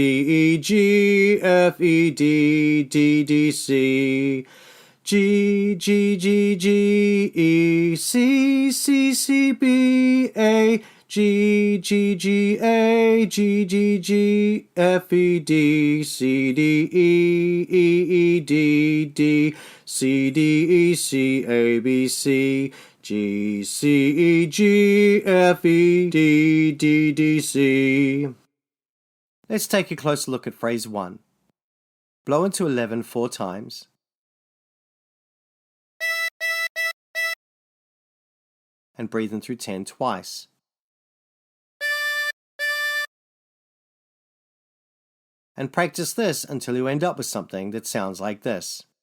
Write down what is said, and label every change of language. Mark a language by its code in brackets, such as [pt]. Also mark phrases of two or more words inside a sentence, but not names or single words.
[en] E, G, F, E, D, D, D, C, G, G, G, G, E, C, C, C, B, A, G, G, G, A, G, G, G, F, E, D, C, D, E, E, E, D, D, C, D, E, C, A, B, C, G, C, E, G, F, E, D, D, D, C. Let's take a closer look at phrase 1. Blow into 11 4 times. And breathe in through 10 twice. And practice this until you end up with something that sounds like this.